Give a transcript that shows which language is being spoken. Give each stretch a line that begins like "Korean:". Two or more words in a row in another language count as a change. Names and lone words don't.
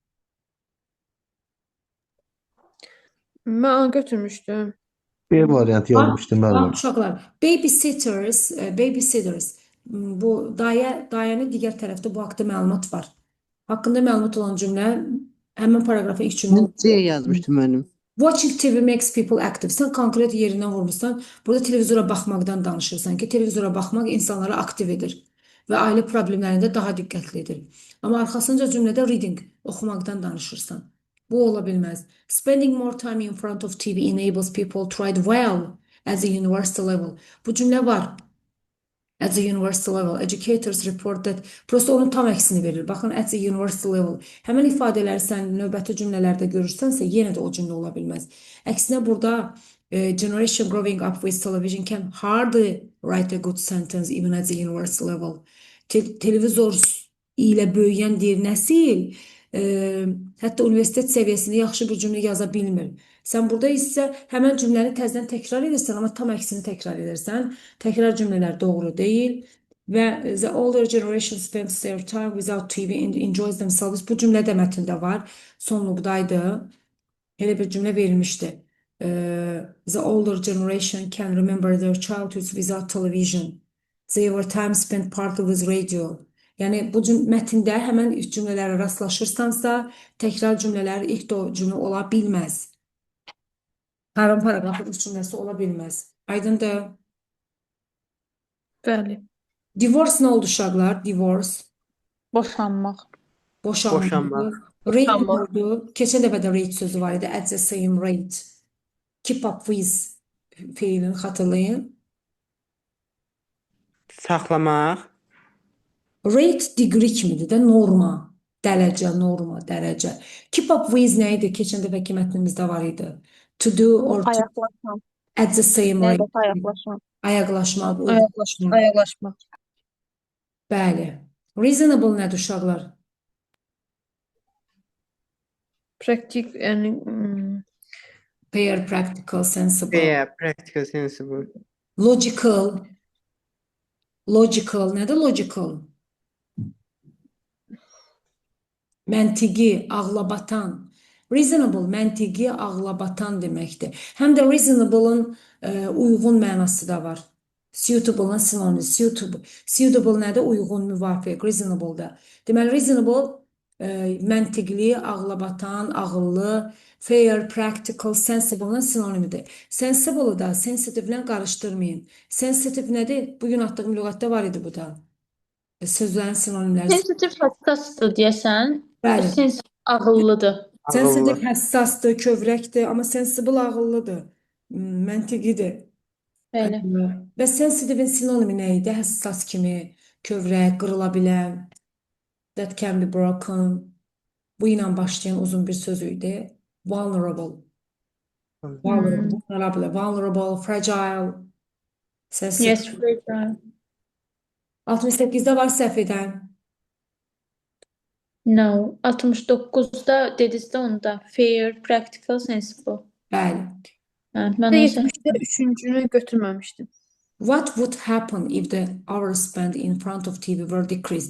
Azerbaijani: Mən A götürmüşdüm. B variantı yazmışdım müəllim. Uşaqlar, babysitters, bu dayənin digər tərəfdə bu haqqda məlumat var. Haqqında məlumat olan cümlə həmin paragrafın ilk cümlə. C yazmışdım mənim.
English: Watching TV makes people active.
Azerbaijani: Sən konkret yerindən vurmuşsan, burada televizora baxmaqdan danışırsan ki, televizora baxmaq insanları aktiv edir və ailə problemlərində daha diqqətlidir. Amma arxasınca cümlədə reading, oxumaqdan danışırsan. Bu ola bilməz.
English: Spending more time in front of TV enables people to write well at the university level.
Azerbaijani: Bu cümlə var.
English: At the university level, educators report that.
Azerbaijani: Prosta onun tam əksini verir. Baxın,
English: at the university level.
Azerbaijani: Həmin ifadələri sən növbəti cümlələrdə görürsənsə, yenə də o cümlə ola bilməz. Əksinə burada
English: generation growing up with television can hardly write a good sentence even at the university level.
Azerbaijani: Televizor ilə böyüyən bir nəsil hətta universitet səviyyəsində yaxşı bir cümlə yaza bilmir. Sən burada isə həmən cümləni təzədən təkrar edirsən, amma tam əksini təkrar edirsən. Təkrar cümlələr doğru deyil və
English: the older generation spends their time without TV and enjoys themselves.
Azerbaijani: Bu cümlə də mətndə var. Sonluqdaydı. Elə bir cümlə verilmişdi.
English: The older generation can remember their childhood without television. Their time spent partly with radio.
Azerbaijani: Yəni bu mətndə həmən ilk cümlələrə rastlaşırsansa, təkrar cümlələr ilk cümlə ola bilməz. Hər paragrafın ilk cümləsi ola bilməz. Aydındır? Bəli. Divorce nə oldu uşaqlar? Divorce. Boşanmaq. Boşanmaq. Rate nə Boşanmaq. oldu? Keçən dəfə də rate sözü var idi.
English: At the same rate. Keep up with
Azerbaijani: fiilini xatırlayın. Saxlamaq.
English: Rate degree
Azerbaijani: kimidir də norma, dərəcə, norma, dərəcə.
English: Keep up with
Azerbaijani: nə idi? Keçən dəfəki mətnimizdə var idi.
English: To do or to
Azerbaijani: Ayaqlaşmaq.
English: at the same
Azerbaijani: Nədə rate. ayaqlaşmaq? Ayaqlaşmaq, Ayaqlaşmaq. Ayaqlaşmaq. Bəli. Reasonable nədir uşaqlar? Praktik, yəni
English: Fair, practical, sensible. B. Practical sensible.
Azerbaijani: Logical. Logical nədir logical? Məntiqi, ağlabatan. Reasonable, məntiqi, ağlabatan deməkdir. Həm də reasonable-ın uyğun mənası da var. Suitable-ın sinonimi. Suitable nədir? Uyğun, müvafiq. Reasonable-da. Deməli, reasonable məntiqli, ağlabatan, ağıllı,
English: fair, practical,
Azerbaijani: sensible-ın sinonimidir. Sensible-ı da sensitive-lə qarışdırmayın. Sensitive nədir? Bugün atdığım lüğətdə var idi bu da. Sözlərin sinonimləri. Sensitiv hassasdır deyəsən. Bəli. Sensitiv ağıllıdır. Sensitive həssasdır, kövrəkdir, amma sensible ağıllıdır, məntiqidir. Bəli. Və sensitive-in sinonimi nə idi? Həssas kimi, kövrək, qırıla bilən.
English: That can be broken.
Azerbaijani: Bu ilə başlayan uzun bir söz idi.
English: Vulnerable. Vulnerable, fragile. Sensitive. Yes, fragile.
Azerbaijani: 68-də var səhv edən. No. 69-da dedizdə onda.
English: Fair, practical, sensible.
Azerbaijani: Bəli. Hə, mən onu səhv. 70-də üçüncünü götürməmişdim.
English: What would happen if the hours spent in front of TV were decreased?